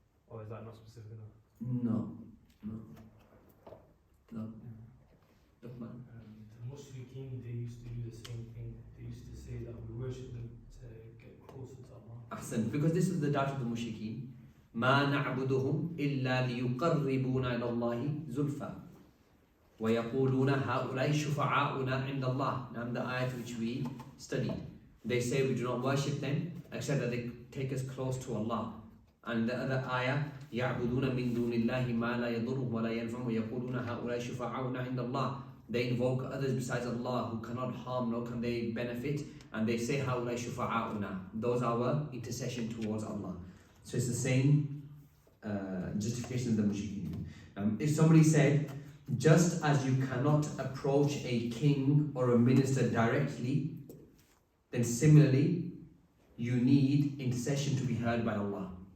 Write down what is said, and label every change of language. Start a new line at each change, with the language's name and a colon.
English: Or is that not specific enough? No. Look, man. The Mushrikeen, they used to do the same thing. They used to say that we worship them to get closer to Allah. Ahsan, because this is the doubt of the mushrikeen.
Arabic: ما نعبدهم إلا ليقربونا إلى الله زلفى ويقولون هؤلاء شفعاؤنا عند الله.
English: Now the ayat which we studied, they say we do not worship them except that they take us close to Allah. And the other ayah,
Arabic: يعبدون من دون الله ما لا يضرهم ولا ينفعهم ويقولون هؤلاء شفعاؤنا عند الله.
English: They invoke others besides Allah who cannot harm nor can they benefit, and they say
Arabic: هؤلاء شفعاؤنا.
English: Those are our intercession towards Allah. So it's the same justification of the mushrikeen. If somebody said, just as you cannot approach a king or a minister directly, then similarly, you need intercession to be heard by Allah.